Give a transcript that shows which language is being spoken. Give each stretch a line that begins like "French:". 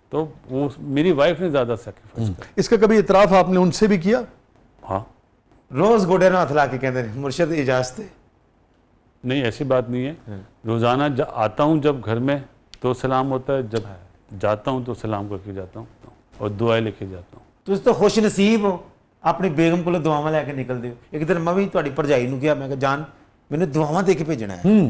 Hindi: तो वो मेरी वाइफ ने ज़्यादा सेक्रीफाइस किया। इसका कभी इतराफ आपने उनसे भी किया? हाँ,
Punjabi: रोज गोडे ਨਾਲ ਹੱਥ ਲਾ ਕੇ ਕਹਿੰਦੇ ਨੇ
Hindi: मुर्शद इजाजत है। नहीं ऐसी बात नहीं है। रोज़ाना आता हूँ जब घर में तो सलाम होता है, जब जाता हूँ तो सलाम करके जाता हूँ और दुआएं लेके जाता हूँ।
Punjabi: ਤੁਸੀਂ ਤਾਂ ਖੁਸ਼ ਨਸੀਬ ਹੋ, ਆਪਣੀ ਬੇਗਮ ਕੋਲੋਂ ਦੁਆਵਾਂ ਲੈ ਕੇ ਨਿਕਲਦੇ ਹੋ। ਇੱਕ ਦਿਨ ਮੈਂ ਵੀ ਤੁਹਾਡੀ ਭਰਜਾਈ ਨੂੰ ਕਿਹਾ, ਮੈਂ ਕਿਹਾ ਜਾਨ ਮੈਨੂੰ ਦੁਆਵਾਂ ਦੇ ਕੇ ਭੇਜਣਾ ਹੈ।